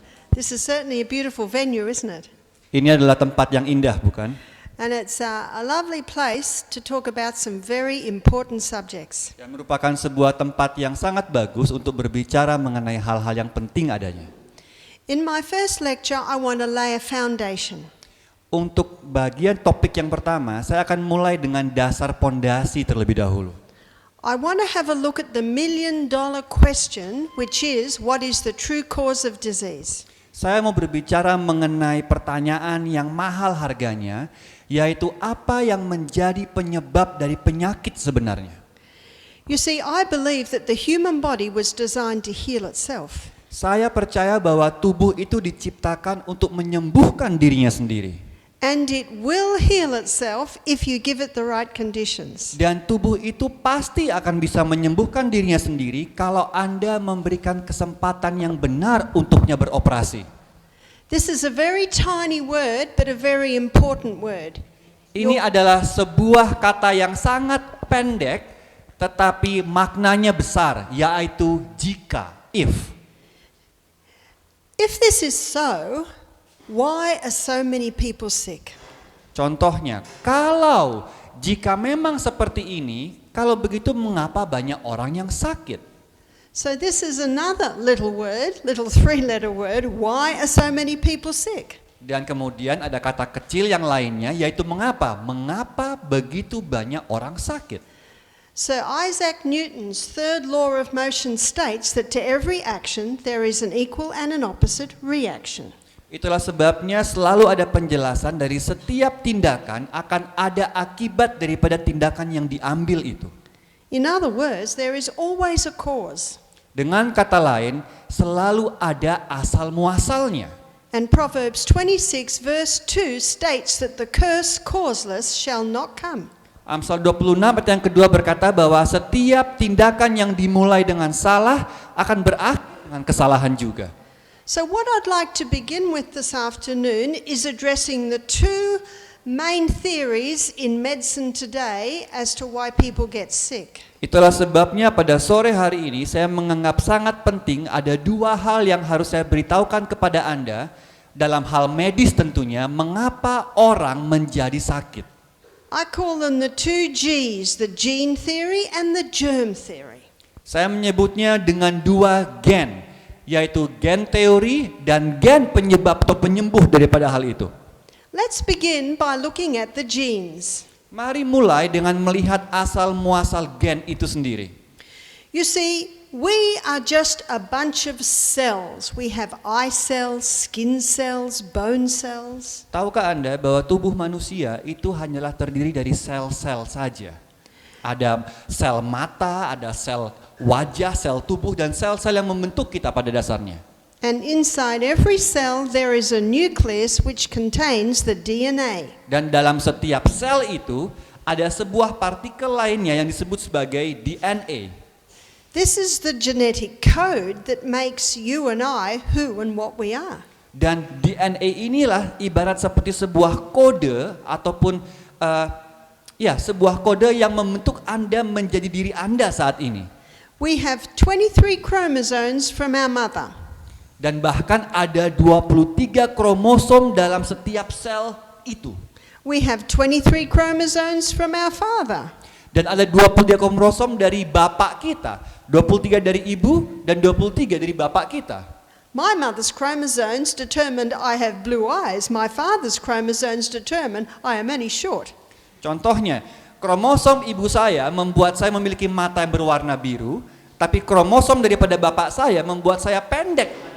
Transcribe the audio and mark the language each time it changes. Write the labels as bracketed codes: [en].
[en] This is certainly a beautiful venue, isn't it? [id] Ini adalah tempat yang indah, bukan? [en] And it's a lovely place to talk about some very important subjects. [id] Dan merupakan sebuah tempat yang sangat bagus untuk berbicara mengenai hal-hal yang penting adanya. [en] In my first lecture, I want to lay a foundation. [id] Untuk bagian topik yang pertama, saya akan mulai dengan dasar pondasi terlebih dahulu. [en] I want to have a look at the million-dollar question, which is, what is the true cause of disease? [id] Saya mau berbicara mengenai pertanyaan yang mahal harganya, yaitu apa yang menjadi penyebab dari penyakit sebenarnya. [en] You see, I believe that the human body was designed to heal itself. [id] Saya percaya bahwa tubuh itu diciptakan untuk menyembuhkan dirinya sendiri. [en] And it will heal itself if you give it the right conditions. [id] Dan tubuh itu pasti akan bisa menyembuhkan dirinya sendiri kalau Anda memberikan kesempatan yang benar untuknya beroperasi. [en] This is a very tiny word, but a very important word. [id] Ini adalah sebuah kata yang sangat pendek, tetapi maknanya besar, yaitu jika, if. [en] If this is so, why are so many people sick? [id] Contohnya, jika memang seperti ini, kalau begitu mengapa banyak orang yang sakit? [en] So this is another little word, little three-letter word. Why are so many people sick? [id] Dan kemudian ada kata kecil yang lainnya, yaitu mengapa? Mengapa begitu banyak orang sakit? [en] Sir Isaac Newton's third law of motion states that to every action there is an equal and an opposite reaction. [id] Itulah sebabnya selalu ada penjelasan dari setiap tindakan akan ada akibat daripada tindakan yang diambil itu. [en] In other words, there is always a cause. [id] Dengan kata lain, selalu ada asal muasalnya. [en] And Proverbs 26 verse 2 states that the curse causeless shall not come. [id] Amsal 26 ayat yang kedua berkata bahwa setiap tindakan yang dimulai dengan salah akan berakhir dengan kesalahan juga. [en] So what I'd like to begin with this afternoon is addressing the two main theories in medicine today as to why people get sick. [id] Itulah sebabnya pada sore hari ini saya menganggap sangat penting ada dua hal yang harus saya beritahukan kepada Anda dalam hal medis tentunya, mengapa orang menjadi sakit. [en] I call them the two G's, the gene theory and the germ theory. [id] Saya menyebutnya dengan dua gen, yaitu gen teori dan gen penyebab atau penyembuh daripada hal itu. [en] Let's begin by looking at the genes. [id] Mari mulai dengan melihat asal muasal gen itu sendiri. [en] You see, we are just a bunch of cells. We have eye cells, skin cells, bone cells. [id] Tahukah Anda bahwa tubuh manusia itu hanyalah terdiri dari sel-sel saja? Ada sel mata, ada sel wajah, sel tubuh, dan sel-sel yang membentuk kita pada dasarnya. [en] And inside every cell there is a nucleus which contains the DNA. [id] Dan dalam setiap sel itu ada sebuah partikel lainnya yang disebut sebagai DNA. [en] This is the genetic code that makes you and I who and what we are. [id] Dan DNA inilah ibarat seperti sebuah kode ataupun sebuah kode yang membentuk Anda menjadi diri Anda saat ini. [en] We have 23 chromosomes from our mother. [id] Dan bahkan ada 23 kromosom dalam setiap sel itu. [en] We have 23 chromosomes from our father. [id] Dan ada 23 kromosom dari bapak kita, 23 dari ibu dan 23 dari bapak kita. [en] My mother's chromosomes determined I have blue eyes. My father's chromosomes determined I am only short. [id] Contohnya, kromosom ibu saya membuat saya memiliki mata yang berwarna biru, tapi kromosom daripada bapak saya membuat saya pendek.